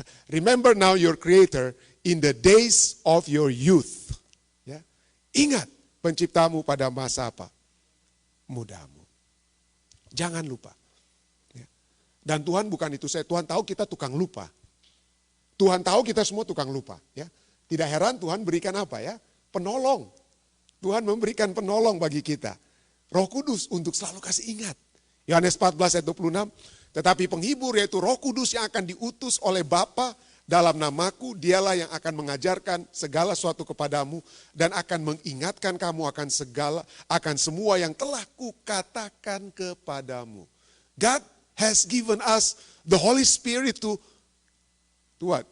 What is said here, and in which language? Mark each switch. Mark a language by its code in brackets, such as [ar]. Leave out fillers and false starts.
[en] Remember now your creator in the days of your youth. [id] Ya. Ingat penciptamu pada masa apa? Mudamu. Jangan lupa. Ya. Dan Tuhan bukan itu saya, Tuhan tahu kita tukang lupa. Tuhan tahu kita semua tukang lupa. Ya. Tidak heran Tuhan berikan apa ya? Penolong. Tuhan memberikan penolong bagi kita. Roh Kudus untuk selalu kasih ingat. Yohanes 14 ayat 26. Tetapi penghibur yaitu Roh Kudus yang akan diutus oleh Bapa dalam namaku, dialah yang akan mengajarkan segala sesuatu kepadamu dan akan mengingatkan kamu akan semua yang telah kukatakan kepadamu. [en] God has given us the Holy Spirit to what?